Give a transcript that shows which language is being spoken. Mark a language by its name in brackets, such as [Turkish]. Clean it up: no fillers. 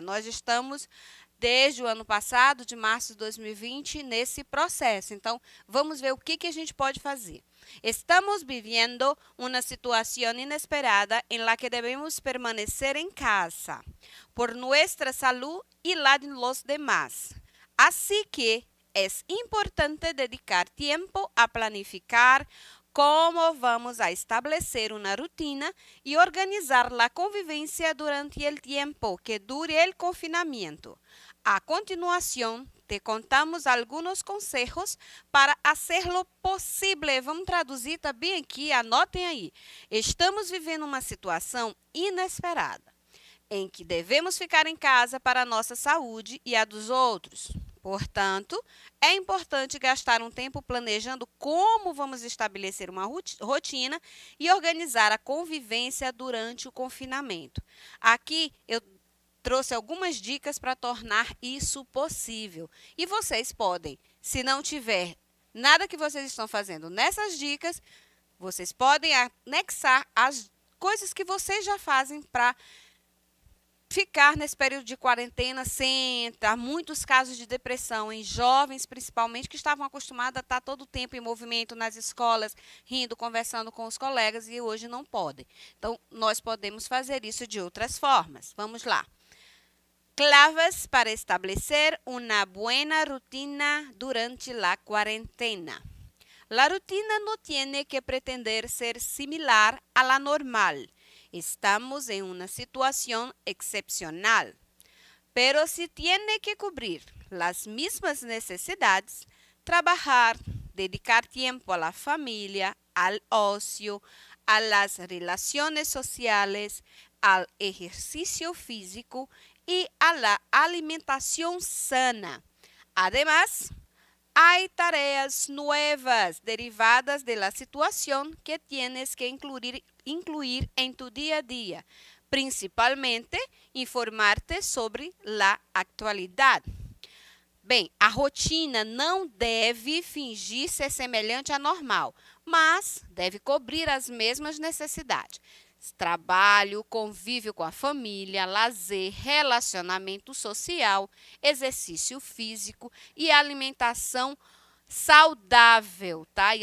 [Portuguese] Nós estamos desde o ano passado, de março de 2020, nesse processo. Então, vamos ver o que a gente pode fazer. Estamos vivendo uma situação inesperada em la que devemos permanecer em casa, [Spanish] por nuestra salud y la de los demás. Así que es importante dedicar tiempo a planificar como vamos a establecer una rutina y organizar la convivencia durante el tiempo que dure el confinamiento. A continuación, te contamos algunos consejos para hacerlo possível. [Portuguese] Vamos traduzir também aqui, anotem aí. Estamos vivendo uma situação inesperada, em que devemos ficar em casa para a nossa saúde e a dos outros. Portanto, é importante gastar um tempo planejando como vamos estabelecer uma rotina e organizar a convivência durante o confinamento. Aqui eu trouxe algumas dicas para tornar isso possível. E vocês podem, se não tiver nada que vocês estão fazendo nessas dicas, vocês podem anexar as coisas que vocês já fazem para ficar nesse período de quarentena sem entrar. Muitos casos de depressão em jovens, principalmente, que estavam acostumados a estar todo o tempo em movimento nas escolas, rindo, conversando com os colegas, e hoje não podem. Então, nós podemos fazer isso de outras formas. Vamos lá. [Spanish] Claves para establecer una buena rutina durante la cuarentena. La rutina no tiene que pretender ser similar a la normal. Estamos en una situación excepcional, pero si tiene que cubrir las mismas necesidades, trabajar, dedicar tiempo a la familia, al ocio, a las relaciones sociales, al ejercicio físico y a la alimentación sana. Además, hay tareas nuevas derivadas de la situación que tienes que incluir en tu día a día, principalmente informar-te sobre la actualidad. [Portuguese] Bem, a rotina não deve fingir ser semelhante à normal, mas deve cobrir as mesmas necessidades. Trabalho, convívio com a família, lazer, relacionamento social, exercício físico e alimentação saudável, tá?